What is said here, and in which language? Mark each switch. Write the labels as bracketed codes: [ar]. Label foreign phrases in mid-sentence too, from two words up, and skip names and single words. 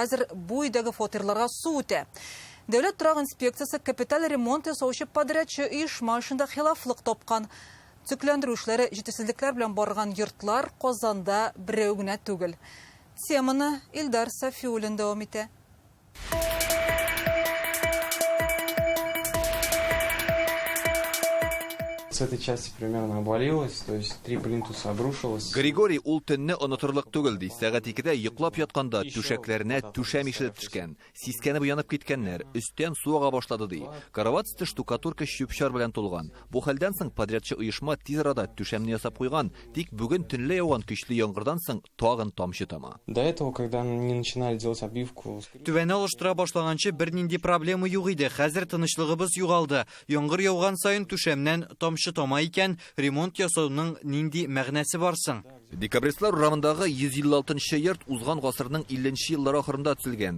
[tt] Хәзер бу өйдәге фатирларга су үтә. Дәүләт торак инспекциясы капиталь ремонт ясаучы подрядчы оешма эшендә хилафлык тапкан. Төзекләндерү эшләре җитешсезлекләр белән барган йортлар Казанда берәү генә түгел. Теманы Илдар Сафиуллин дәвам итә. [ru] С этой части примерно обвалилось, то есть 3 плинтуса обрушилось. [tt] Григорий ул төнне оныторлык түгел ди. Сәгать 2дә йоклап ятканда түшәкләренә түшәм ишелеп төшкән. Сискәнеп уянып киткәннәр. Өстән су ага башлады ди. Карават өсте штукатурка чүпчар белән тулган. Бу хәлдән соң подрядчы оешма тиз арада түшәмне ясап куйган. Тик бүген төнлә яуган көчле яңгырдан соң тагын тамчы тама. [ru] До этого, когда не начинали делать обивку, [tt] Түбәне алыштыра башлаганчы бернинди проблема юк иде. Хәзер тынычлыгыбыз югалды. Яңгыр яуган сайын түшәмнән тамчы тама икән, ремонт ясауның нинди мәгънәсе барсың? Декабристлар урамындагы 156-нчы йорт узган гасырның 50-нче еллар ахырында төзелгән.